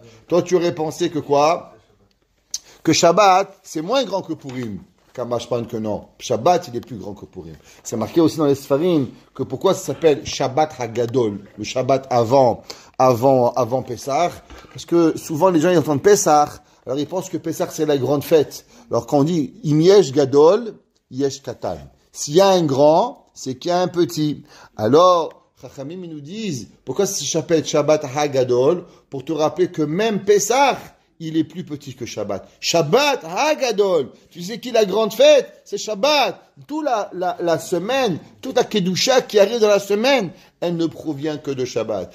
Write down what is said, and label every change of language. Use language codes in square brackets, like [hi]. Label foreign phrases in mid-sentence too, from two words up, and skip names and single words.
[fr] Toi, tu aurais pensé que quoi? Que Shabbat, c'est moins grand que Purim. Kamashpan que non. Shabbat, il est plus grand que Purim. C'est marqué aussi dans les Sfarim que pourquoi ça s'appelle Shabbat Hagadol, le Shabbat avant Pessah, parce que souvent les gens ils entendent Pessah, Alors ils pensent que Pessah c'est la grande fête. Alors quand on dit [he] אם יש גדול יש קטן. [fr] S'il y a un grand, c'est qu'il y a un petit. Alors, Chachamim ils nous disent, pourquoi ça s'appelle Shabbat HaGadol? Pour te rappeler que même Pessah, il est plus petit que Shabbat. Shabbat HaGadol. Tu sais qui la grande fête? C'est Shabbat. Toute la semaine, toute la Kedusha qui arrive dans la semaine, elle ne provient que de Shabbat.